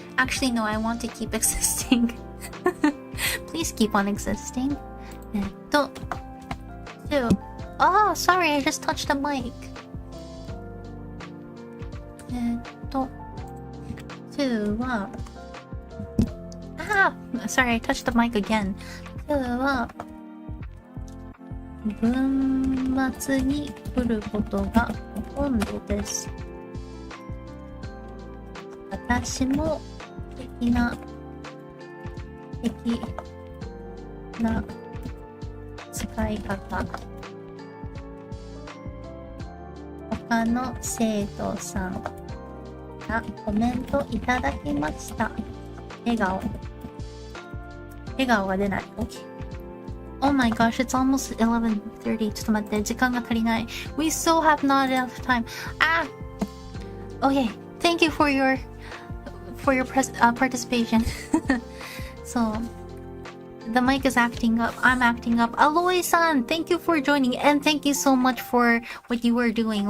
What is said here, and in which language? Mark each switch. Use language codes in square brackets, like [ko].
[en] Actually, no, I want to keep existing. Please keep on existing. 2. Oh, sorry, I just touched the mic. [ja] 2は [en] sorry, I touched the mic again. [ja] 2は文末に来ることがほとんどです。私も的な使い方。他の生徒さんがコメントいただきました。笑顔が出ない。OK。 [en] Oh my gosh, it's almost 11:30. [ja] ちょっと待って、時間が足りない。 [en] We still have not enough time. Okay. Thank you for your participation. So, the mic is acting up. I'm acting up. Aloy-san, thank you for joining, and thank you so much for what you were doing.